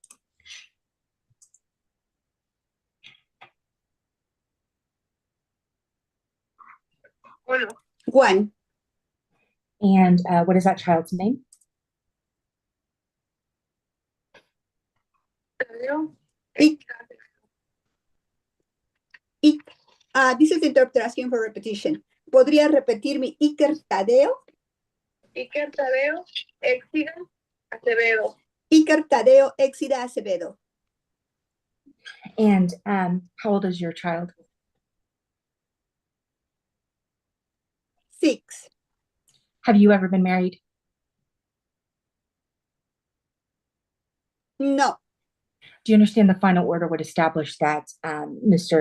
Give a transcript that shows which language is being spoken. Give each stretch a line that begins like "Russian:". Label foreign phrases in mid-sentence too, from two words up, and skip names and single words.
English: One. And what is that child's name? This is the interpreter asking for repetition.
Spanish: ¿Podría repetirme Iker Tadeo? Iker Tadeo Exida Acevedo. Iker Tadeo Exida Acevedo.
English: And how old is your child? 6. Have you ever been married? No. Do you understand the final order would establish that Mr.